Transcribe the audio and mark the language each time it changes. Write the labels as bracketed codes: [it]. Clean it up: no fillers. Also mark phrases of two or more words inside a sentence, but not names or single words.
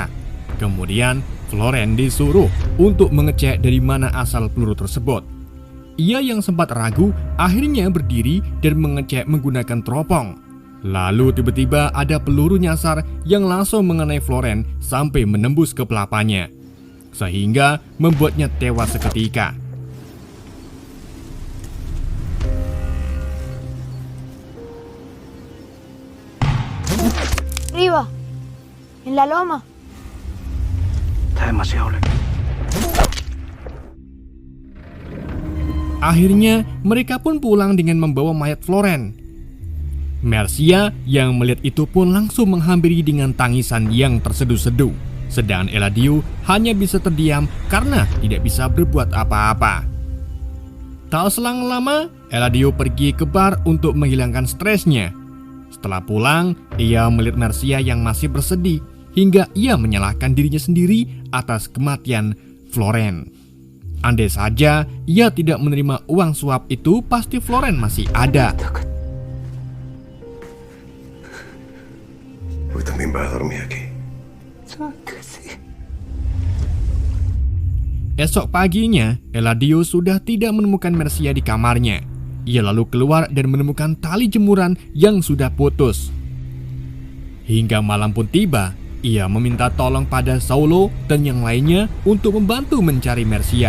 [id] Kemudian, Floren disuruh untuk mengecek dari mana asal peluru tersebut. Ia yang sempat ragu akhirnya berdiri dan mengecek menggunakan teropong. Lalu tiba-tiba ada peluru nyasar yang langsung mengenai Floren sampai menembus ke pelapanya, sehingga membuatnya tewas seketika. [es] Arriba, en la loma. Está demasiado lejos. [id] Akhirnya mereka pun pulang dengan membawa mayat Floren. Mercia yang melihat itu pun langsung menghampiri dengan tangisan yang terseduh-seduh. Sedangkan Eladio hanya bisa terdiam karena tidak bisa berbuat apa-apa. Tak selang lama, Eladio pergi ke bar untuk menghilangkan stresnya. Setelah pulang, ia melihat Mercia yang masih bersedih hingga ia menyalahkan dirinya sendiri atas kematian Floren. Andai saja ia tidak menerima uang suap itu, pasti Floren masih ada. [es] Hoy también vas a dormir aquí. [id] Esok paginya, Eladio sudah tidak menemukan Mercia di kamarnya. Ia lalu keluar dan menemukan tali jemuran yang sudah putus. Hingga malam pun tiba, ia meminta tolong pada Saulo dan yang lainnya untuk membantu mencari Mercia.